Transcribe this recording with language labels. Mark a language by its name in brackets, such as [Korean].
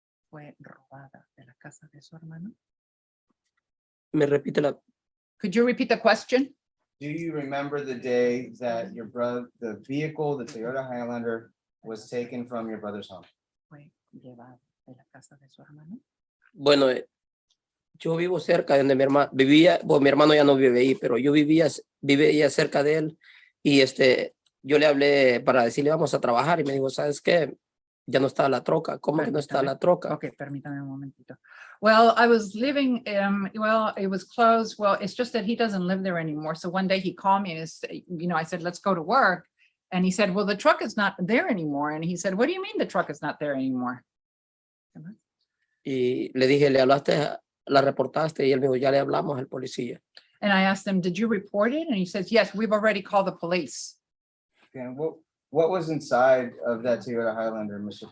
[Spanish] Fue robada de la casa de su hermano. Me repite [English] Could you repeat the question? Do you remember the day that the vehicle, the Toyota Highlander, was taken from your brother's home? [Spanish] Fue llevada de la casa de su hermano. Bueno, yo vivo cerca de donde mi hermano vivía, bueno, mi hermano ya no vive ahí, pero yo vivía cerca de él y yo le hablé para decirle vamos a trabajar y me dijo, ¿sabes qué? Ya no está la troca. ¿Cómo que no está la troca? Okay, permítame un momentito. [English] Well, I was living, well, it was closed. Well, it's just that he doesn't live there anymore. So one day he called me and you know, I said, let's go to work. And he said, well, the truck is not there anymore. And he said, what do you mean the truck is not there anymore? [Spanish] Y le dije, ¿le hablaste, la reportaste? Y él me dijo, ya le hablamos al policía. [English] And I asked him, did you report it? And he says, yes, we've already called the police. And what was inside of that Toyota Highlander, Mr.